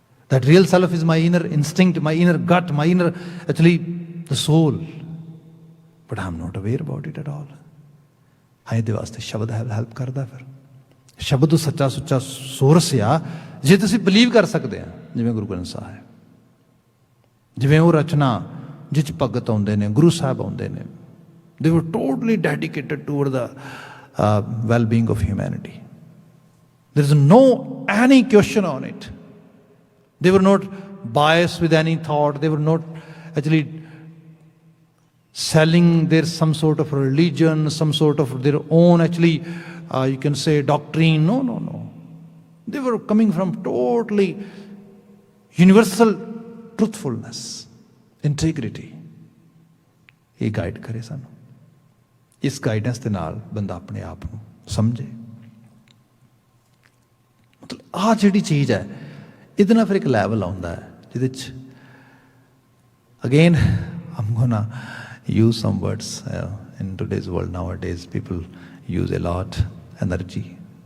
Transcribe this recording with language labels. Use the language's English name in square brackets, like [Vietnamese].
[English] That real self is my inner instinct, my inner gut, my inner, actually the soul, but I'm not aware about it at all. [Punjabi] ਇਹਦੇ ਵਾਸਤੇ ਸ਼ਬਦ help ਕਰਦਾ। ਫਿਰ ਸ਼ਬਦ ਉਹ ਸੱਚਾ ਸੁੱਚਾ ਸੋਰਸ ਆ ਜੇ ਤੁਸੀਂ ਬਿਲੀਵ ਕਰ ਸਕਦੇ ਆ, ਜਿਵੇਂ ਗੁਰੂ ਗ੍ਰੰਥ ਸਾਹਿਬ, ਜਿਵੇਂ ਉਹ ਰਚਨਾ ਜਿਹ 'ਚ ਭਗਤ ਆਉਂਦੇ ਨੇ, ਗੁਰੂ ਸਾਹਿਬ ਆਉਂਦੇ ਨੇ, [English] they were totally dedicated toward the well-being of humanity. There is no any question on it. They were not biased with any thought. They were not actually selling their some sort of religion, some sort of their own actually you can say doctrine. No, no, no. They were coming from totally universal truthfulness, integrity. [Punjabi] ਇਹ guide ਕਰੇ ਸਾਨੂੰ। ਇਸ guidance ਦੇ ਨਾਲ ਬੰਦਾ ਆਪਣੇ ਆਪ ਨੂੰ ਸਮਝੇ। ਮਤਲਬ ਆਹ ਜਿਹੜੀ ਚੀਜ਼ ਹੈ ਇਹਦੇ ਨਾਲ ਫਿਰ ਇੱਕ ਲੈਵਲ ਆਉਂਦਾ ਹੈ ਜਿਹਦੇ 'ਚ [English] Again I'm gonna use some words in today's world nowadays people use a lot energy.